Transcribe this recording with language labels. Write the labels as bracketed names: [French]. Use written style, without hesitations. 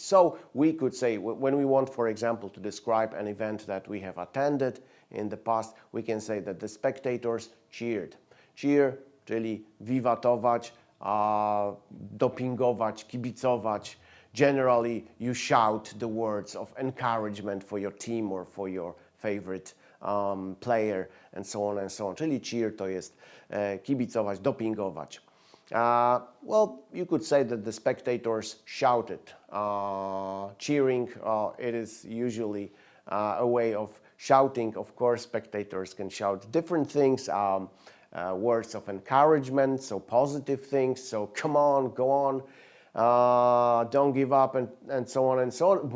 [English] So we could say, when we want, for example, to describe an event that we have attended in the past, we can say that the spectators cheered. [Polish] Cheer, czyli wiwatować, dopingować, kibicować. [English] Generally, you shout the words of encouragement for your team or for your favorite player, and so on and so on. [Polish] Czyli cheer to jest kibicować, dopingować. [English] Well, you could say that the spectators shouted. Cheering, it is usually a way of shouting. Of course, spectators can shout different things, words of encouragement, so positive things, so come on, go on, don't give up, and so on and so on.